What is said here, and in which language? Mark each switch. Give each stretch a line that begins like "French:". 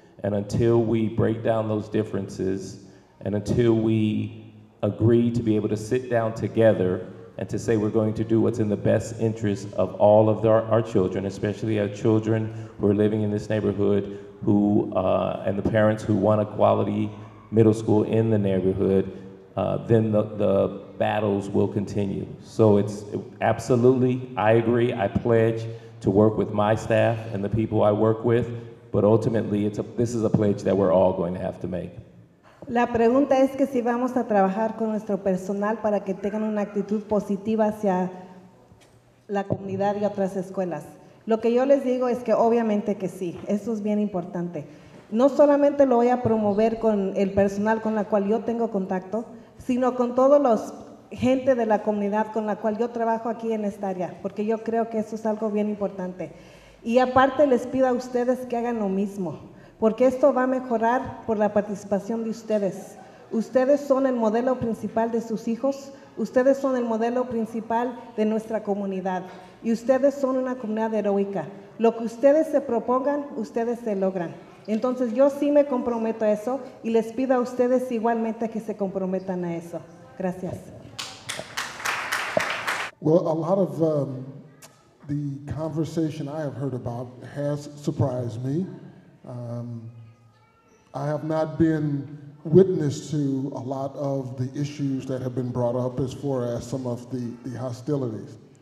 English: And until we break down those differences, and until we agree to be able to sit down together and to say we're going to do what's in the best interest of all of our children, especially our children who are living in this neighborhood, and the parents who want a quality middle school in the neighborhood, then the battles will continue. So it's absolutely, I agree, I pledge to work with my staff and the people I work with, but ultimately this is a pledge that we're all going to have to make.
Spanish: La pregunta es que si vamos a trabajar con nuestro personal para que tengan una actitud positiva hacia la comunidad y otras escuelas. Lo que yo les digo es que obviamente que sí, eso es bien importante. No solamente lo voy a promover con el personal con la cual yo tengo contacto, sino con todos los gente de la comunidad con la cual yo trabajo aquí en esta área, porque yo creo que eso es algo bien importante. Y aparte les pido a ustedes que hagan lo mismo, porque esto va a mejorar por la participación de ustedes. Ustedes son el modelo principal de sus hijos, ustedes son el modelo principal de nuestra comunidad, y ustedes son una comunidad heroica. Lo que ustedes se propongan, ustedes se logran. Entonces yo sí me comprometo a eso, y les pido a ustedes igualmente que se comprometan a eso. Gracias.
English: Well, a lot of the conversation I have heard about has surprised me. I have not been witness to a lot of the issues that have been brought up as far as some of the hostilities.